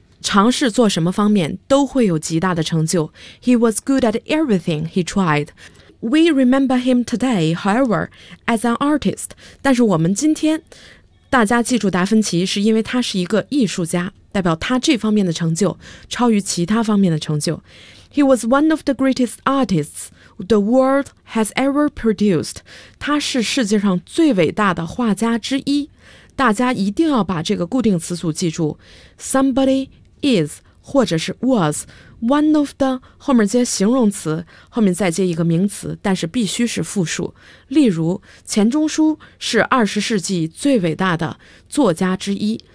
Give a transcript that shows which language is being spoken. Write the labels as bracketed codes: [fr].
[zh] 尝试做什么方面都会有极大的成就。 [en] He was good at everything he tried. We remember him today, however, as an artist. [zh] 但是我们今天大家记住达芬奇是因为他是一个艺术家，代表他这方面的成就超于其他方面的成就。 [en] He was one of the greatest artists the world has ever produced. [zh] 他是世界上最伟大的画家之一。大家一定要把这个固定词组记住。 [en] Somebody is [zh] 或者是 was, [en] one of the [zh] 后面接形容词，后面再接一个名词，但是必须是复数。例如，钱钟书是二十世纪最伟大的作家之一。